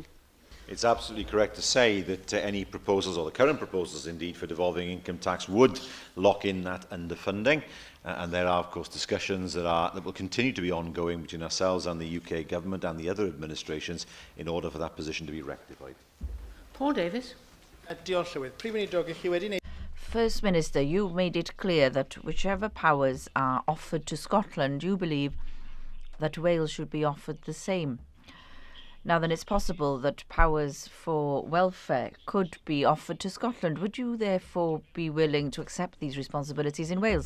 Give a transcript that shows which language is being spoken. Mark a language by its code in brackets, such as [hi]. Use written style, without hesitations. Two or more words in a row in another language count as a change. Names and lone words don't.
[en] It's absolutely correct to say that any proposals, or the current proposals indeed, for devolving income tax would lock in that underfunding. And there are, of course, discussions that will continue to be ongoing between ourselves and the UK Government and the other administrations in order for that position to be rectified. Paul Davies. [cy] Diolch Llywydd. Prif Weinidog, chi wedi wneud... [en] First Minister, you made it clear that whichever powers are offered to Scotland, you believe that Wales should be offered the same. Now then, it's possible that powers for welfare could be offered to Scotland. Would you therefore be willing to accept these responsibilities in Wales?